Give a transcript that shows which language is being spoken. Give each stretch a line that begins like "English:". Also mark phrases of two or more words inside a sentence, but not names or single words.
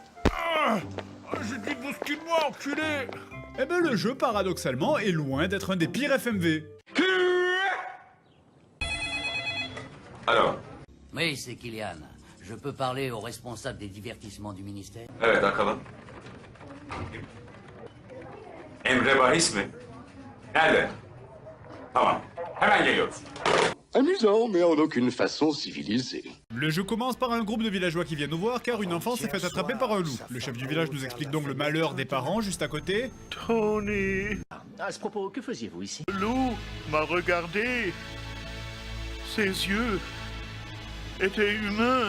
French: J'ai dit bouscule-moi, enculé! Eh ben le jeu, paradoxalement, est loin d'être un des pires FMV. Alors? Oui, c'est Kylian. Je peux parler au responsable des divertissements du ministère? D'accord.
Turkish: Emre Bahis mi? Nerede? Tamam. Hemen geliyoruz.
French: Amusant, mais en aucune façon civilisé. Le jeu commence par un groupe de villageois qui viennent nous voir car une enfant s'est fait attraper par un loup. Le chef du village nous explique donc le malheur des parents juste à côté. Tony! À ce propos, que faisiez-vous ici? Le loup m'a regardé. Ses yeux étaient humains.